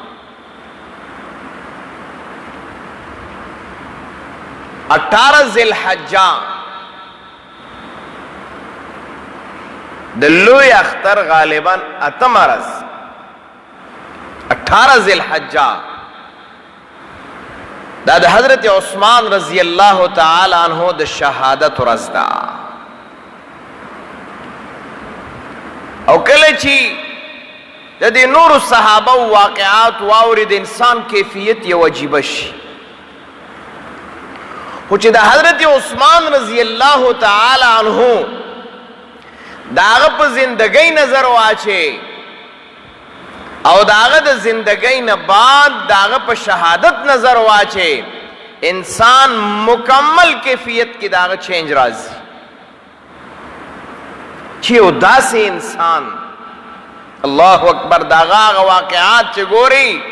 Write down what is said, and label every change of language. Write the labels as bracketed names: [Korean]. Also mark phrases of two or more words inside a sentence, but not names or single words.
[Pashto] 18 ذی الحجہ د لوی اختر غالباً اتم ورځ 18 ذی الحجہ دا د حضرت عثمان [Arabic] رضی اللہ تعالی عنہ [Pashto] د شهادت ورځ ده. او کله چې د دې نورو صحابه واقعات واوري د انسان کیفیت یو عجیبه شي، خو چې د حضرت عثمان [Arabic] رضی اللہ تعالی عنہ [Pashto] د هغه په زندګۍ نظر واچي او د هغه د زندګۍ نه بعد د هغه په شهادت نظر واچي، انسان مکمل کیفیت کې د هغه چینج راځي چې یو داسې انسان [Arabic] الله اکبر [Pashto] د هغه واقعات چې ګوري